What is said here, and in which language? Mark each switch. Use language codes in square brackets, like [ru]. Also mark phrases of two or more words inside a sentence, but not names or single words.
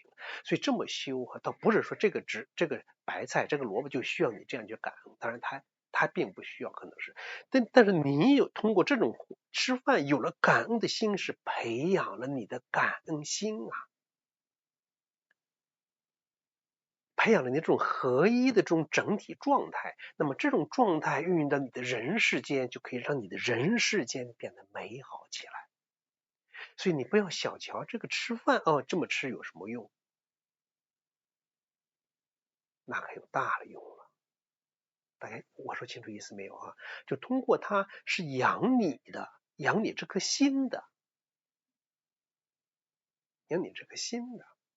[zh] 所以這麼修啊，倒不是說這個白菜、這個蘿蔔就需要你這樣去感恩，當然它並不需要，可能是，但是你有通過這種吃飯有了感恩的心，是培養了你的感恩心啊，培養了你這種合一的這種整體狀態。那麼這種狀態運用到你的人世間，就可以讓你的人世間變得美好起來。所以你不要小瞧這個吃飯這麼吃有什麼用？那可有大的用了。大家我說清楚意思沒有啊？就通過它是養你的，養你這顆心的，養你這顆心的。